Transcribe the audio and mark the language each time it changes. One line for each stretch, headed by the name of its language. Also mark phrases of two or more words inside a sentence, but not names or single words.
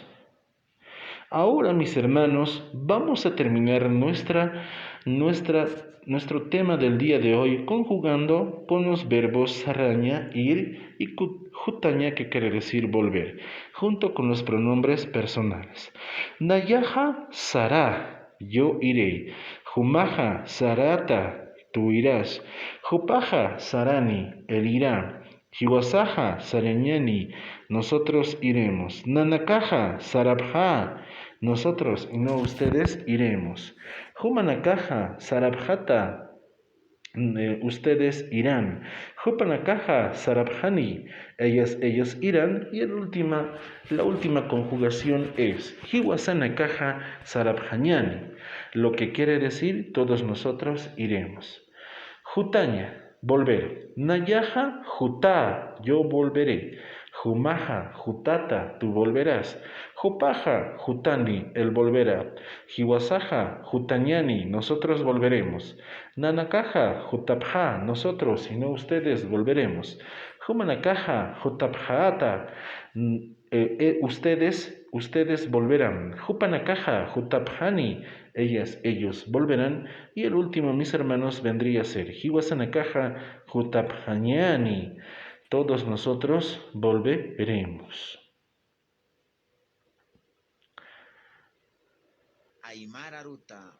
Spanish: Ahora, mis hermanos, vamos a terminar nuestro tema del día de hoy conjugando con los verbos saraña, ir y jutaña, que quiere decir volver, junto con los pronombres personales.
Aymara: Nayaja sará,
Spanish: yo iré.
Aymara: Jumaja sarata,
Spanish: tú irás.
Aymara: Jupaja sarani,
Spanish: él irá.
Aymara: Hiwasaja sarañani,
Spanish: nosotros iremos.
Aymara: Nanakaja sarabha,
Spanish: nosotros y no ustedes iremos.
Aymara: Humanakaja sarabhata,
Spanish: ustedes irán.
Aymara: Hupanakaja sarabhani,
Spanish: ellos irán. Y la última conjugación es
Aymara: Hiwasanakaja sarabhañani,
Spanish: lo que quiere decir todos nosotros iremos.
Aymara: Jutaña, volver. Nayaja jutá,
Spanish: yo volveré.
Aymara: Jumaja jutata,
Spanish: tú volverás.
Aymara: Jupaja jutani,
Spanish: él volverá.
Aymara: Hiwasaja jutañani,
Spanish: nosotros volveremos.
Aymara: Nanakaja jutapja,
Spanish: nosotros y no ustedes volveremos.
Aymara: Humanakaja jutapjaata,
Spanish: ustedes volverán.
Aymara: Jupanakaja jutapjani,
Spanish: ellos volverán. Y el último, mis hermanos, vendría a ser
Aymara: Hiwasanakaja jutapjañani,
Spanish: todos nosotros volveremos. Aymara Ruta.